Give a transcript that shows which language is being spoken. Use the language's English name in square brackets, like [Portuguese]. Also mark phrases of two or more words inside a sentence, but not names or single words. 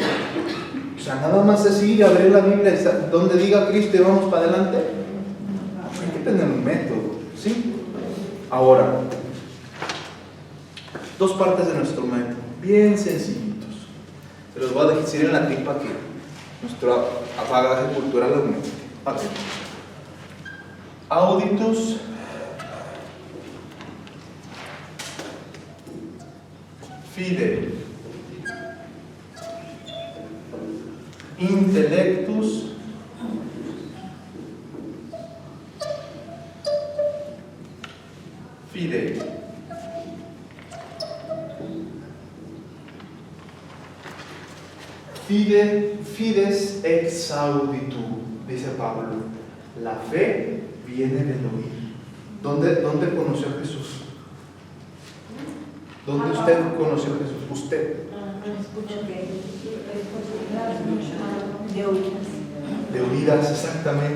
[Spanish] O sea, nada más es ir a abrir la Biblia donde diga Cristo y vamos para adelante. Hay que tener un método, ¿sí? Ahora, dos partes de nuestro método, bien sencillitos. Se los voy a decir en latín para que nuestro bagaje cultural aumente. [Latin] Auditus fide, intellectus fidei. Fides ex auditu, [Spanish] dice Pablo. La fe viene del oír. ¿Dónde conoció a Jesús? ¿Dónde usted conoció a Jesús? Usted. De oídas, exactamente.